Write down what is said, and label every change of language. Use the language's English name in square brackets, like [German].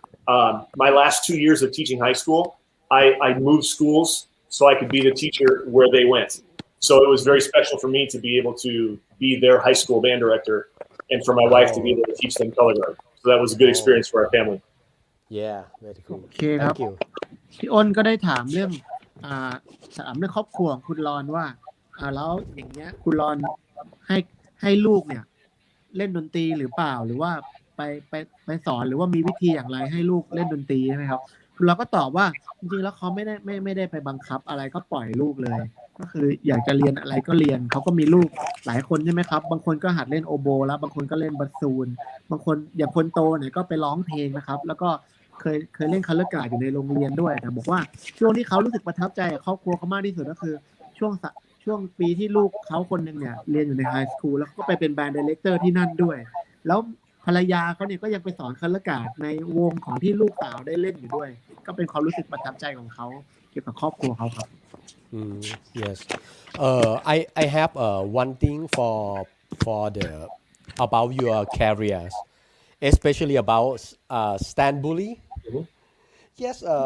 [English] My last 2 years of teaching high school, I moved schools so I could be the teacher where they went. So it was very special for me to be able to be their high school band director, and for my wife to be able to teach them color guard. So that was a good experience for our family. Yeah, very cool. [Thai] โอเคครับ [English] Thank you. [Thai] พี่อ้นก็ได้ถามเรื่องอ่าถามเรื่องครอบครัวของคุณรอนว่าแล้วอย่างเงี้ยคุณรอนให้ลูกเนี่ยเล่นดนตรีหรือเปล่าหรือว่าไปสอนหรือว่ามีวิธีอย่างไรให้ลูกเล่นดนตรีใช่ไหมครับคุณรอนก็ตอบว่าจริงๆแล้วเขาไม่ ได้ไปบังคับอะไรก็ปล่อยลูกเลย ก็คืออยากจะเรียนอะไรก็เรียนเขาก็มีลูกหลายคนใช่ไหมครับบางคนก็หัดเล่นโอโบแล้วบางคนก็เล่นบาซูนบางคนอย่างคนโตเนี่ยก็ไปร้องเพลงนะครับแล้วก็เคยเล่นคัลเลอร์การ์ดอยู่ในโรงเรียนด้วยแต่บอกว่าช่วงที่เขารู้สึกประทับใจกับครอบครัวเขามากที่สุดก็คือช่ วงปีที่ลูกเขาคนหนึ่งเนี่ยเรียนอยู่ในไฮสคูลแล้วก็ไปเป็นแบรนด์ไดเรคเตอร์ที่นั่นด้วยแล้วภรรยาเขาเนี่ยก็ยังไปสอนคัลเลอร์การ์ดในวงของที่ลูกสาวได้เล่นอยู่ด้วยก็เป็นความรู้สึกประทับใจของเขาเกี่ยวกับครอบครัวเขาครับ [English] Yes. I have one thing for the about your careers, especially about Stanbury. Yes.